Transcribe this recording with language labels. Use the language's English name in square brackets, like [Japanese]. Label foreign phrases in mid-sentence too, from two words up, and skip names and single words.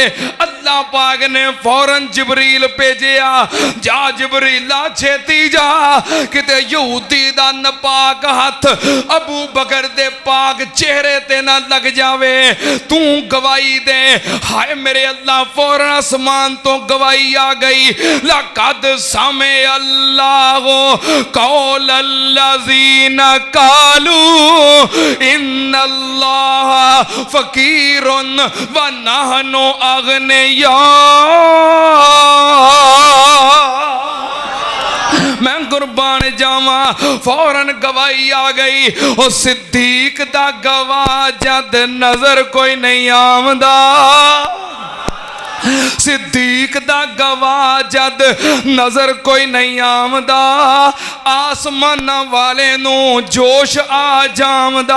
[Punjabi] اللہ پاک نے فوراً جبریل بھیجیا، جا جبریلا چھیتی جا، کتے یہودی دا ناپاک ہتھ ابو بکر دے پاک چہرے تے نہ لگ جاوے، تو گواہی دے. ہائے میرے اللہ، فوراً اسمان توں گواہی آ گئی. [Arabic] لقد سمع قول الذين قالوا إن الله فقير ونحن أغنياء. [Punjabi] میں قربان جاواں، فوراً گواہی آ گئی. او صدیق دا گواہ جد نظر کوئی نہیں آؤندا، صدیق دا گواہ جد نظر کوئی نہیں آؤندا، اسمان والے نوں جوش آ جاندا.